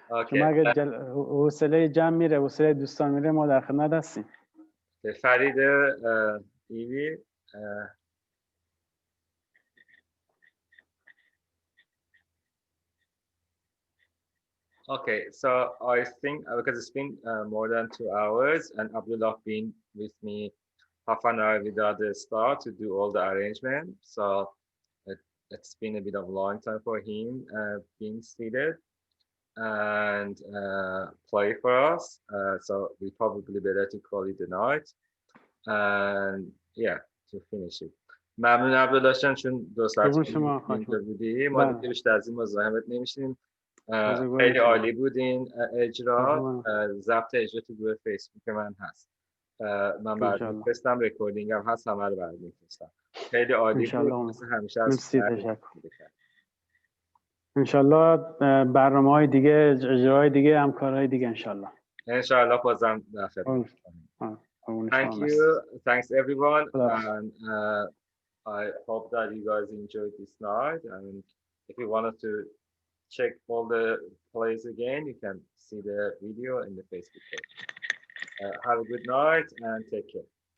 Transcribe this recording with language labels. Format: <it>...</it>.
<fa>شما اگه حوصله جمع میره حوصله دوستان میره ما در خدمت هستیم.</fa> <en>فرید ایوی Okay, so I think because it's been more than 2 hours and Abdullah been with me half an hour without the start to do all the arrangement, so it's been a bit of a long time for him being seated and play for us. So we probably better to call it a night and yeah, to finish it.</en> <fa>ممنون عبدالله جان چون 2 ساعت اینجا بودی ما دیگه بیشتر از این مزاحمت نمیشیم. خیلی عالی بود این اجرا. ضبط اجرا تو گروه فیسبوک من هست. من براتون می‌فرستم، رکوردینگ هم هست، همه رو براتون می‌فرستم. خیلی عالی بود. مثل همیشه از انشالله برنامه‌های دیگه، اجراهای دیگه، همکارهای دیگه انشالله. انشالله بازم در خدمت.</fa> <en>Thank you. Thanks everyone. And I hope that you guys enjoyed this night. And if you wanted to check all the plays again, you can see the video in the Facebook page. Have a good night and take care.</en>